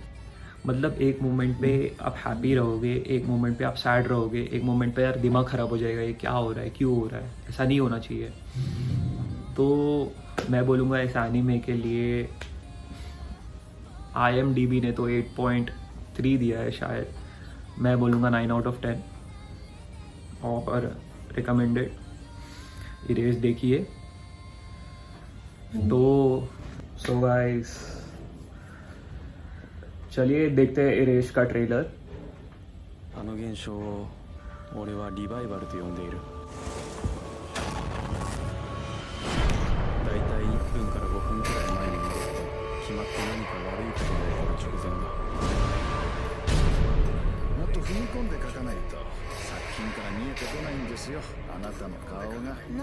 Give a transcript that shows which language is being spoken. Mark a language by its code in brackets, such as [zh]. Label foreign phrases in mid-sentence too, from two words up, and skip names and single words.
[hi] मतलब एक मोमेंट पे आप हैप्पी रहोगे, एक मोमेंट पे आप सैड रहोगे, एक मोमेंट पे यार दिमाग ख़राब हो जाएगा, ये क्या हो रहा है, क्यों हो रहा है, ऐसा नहीं होना चाहिए। तो मैं बोलूँगा इस एनीमे के लिए IMDb ने तो 8.3 दिया है शायद, मैं बोलूँगा 9 [en] out of [hi] 10, और रिकमेंडेड। इरेज देखिए। तो [en] so guys, [hi] चलिए देखते हैं इरेज का ट्रेलर। [ja] あの現象を俺はリバイバルと呼んでいる。だいたい1分から5分くらい前に戻ると決まって何か悪いことが起こる直前だ。もっと踏み込んで書かないと作品から見えてこないんですよ、あなたの顔が。